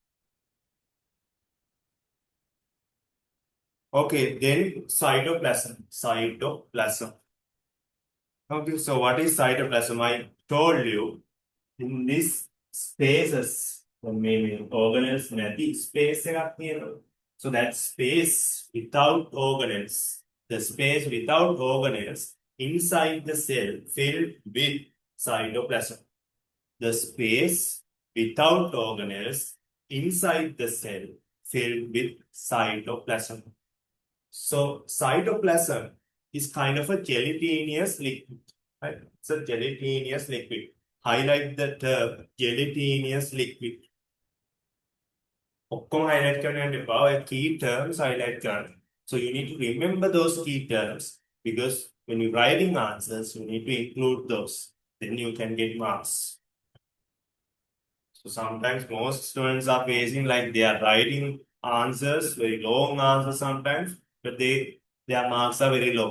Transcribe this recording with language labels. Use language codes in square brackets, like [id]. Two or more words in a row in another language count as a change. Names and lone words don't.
[en] Okay, then cytoplasm. Cytoplasm. Okay, so what is cytoplasm? I told you in these spaces, the main organelles [si] නැති space එකක් තියෙනවා. [en] So that space without organelles, the space without organelles inside the cell filled with cytoplasm. The space without organelles inside the cell filled with cytoplasm. So cytoplasm is kind of a gelatinous liquid, right? It's a gelatinous liquid. Highlight the term gelatinous liquid. [si] ඔක්කොම highlight කරන්න යන්න එපා. ඔය [en] key terms highlight [si] කරන්න. [en] So you need to remember those key terms because when you're writing answers, you need to include those. Then you can get marks. So sometimes most students are facing like they are writing answers, very long answers sometimes, but their marks are very low.